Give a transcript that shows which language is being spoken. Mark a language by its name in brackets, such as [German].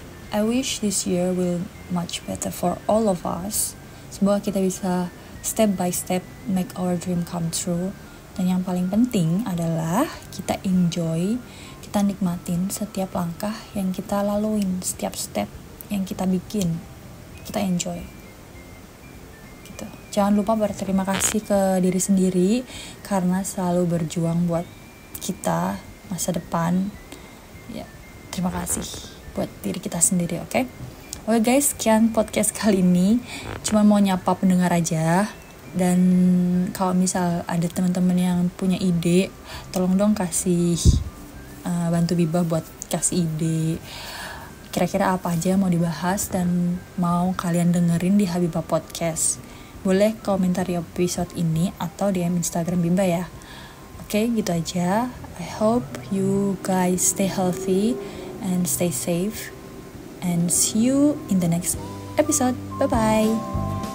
[English] I wish this year will much better for all of us. [Indonesian] Semoga kita bisa [English] step by step make our dream come true. [Indonesian] Dan yang paling penting adalah kita enjoy, kita nikmatin setiap langkah yang kita laluin, setiap step yang kita bikin, kita enjoy. Gitu. Jangan lupa berterima kasih ke diri sendiri karena selalu berjuang buat kita masa depan. Ya, terima kasih buat diri kita sendiri, oke? Oke guys, sekian podcast kali ini. Cuma mau nyapa pendengar aja. Dan kalau misal ada teman-teman yang punya ide, tolong dong kasih bantu Bibah buat kasih ide kira-kira apa aja mau dibahas dan mau kalian dengerin di Habibah Podcast. Boleh komentari episode ini atau DM Instagram Bibah ya. Oke, gitu aja. [English] I hope you guys stay healthy and stay safe, and see you in the next episode. Bye bye.